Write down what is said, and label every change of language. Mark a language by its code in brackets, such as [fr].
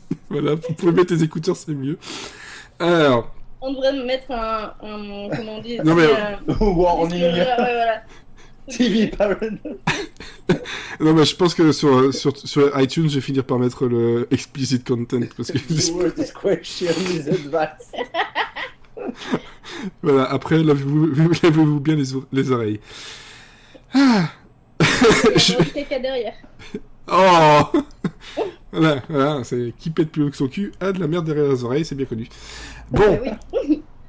[fr] Voilà, vous pouvez mettre les écouteurs, c'est mieux. Alors, On devrait mettre un comment on dit Non, mais- [en] Warning. [fr] Ouais, voilà. [en] TV Parent. [fr] non, mais je pense que sur iTunes, je vais finir par mettre le explicit content parce que [en] Viewer discretion is advised. [fr] voilà. Après, lavez-vous bien les oreilles. Ah. Il y a un caca derrière. Oh. Voilà, c'est qui pète plus haut que son cul a de la merde derrière les oreilles, c'est bien connu. Bon. Oui.